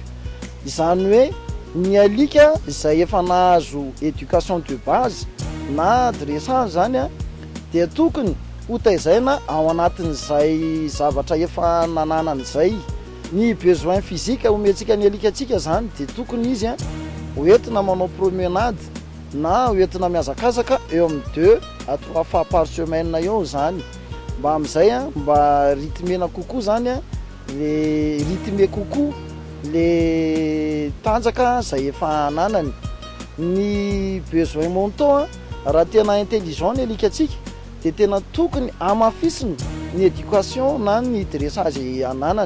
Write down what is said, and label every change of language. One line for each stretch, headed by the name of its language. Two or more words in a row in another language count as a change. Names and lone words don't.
Malagasy: Izany hoe ny alika izay efa nahazo
French: éducation de base
Malagasy: na dressage zany dia tokony hotaizaina ao anatin'izay zavatra efa nananan'izay. Ny
French: besoin physique
Malagasy: omentsika ny alikatsika zany dia tokony izy hoentina manao promenade na hoentina miazakazaka eo amin'ny
French: 2 à 3 fois par semaine
Malagasy: eo zany, mba amin'izay mba rythmena kokoa zany
French: le rythme
Malagasy: kokoa le tanjaka zay efa ananany. Ny
French: besoin mentaux
Malagasy: raha tena intelligent ny alikatsika dia tena tokony amafisina ny éducation na ny dressage ananany.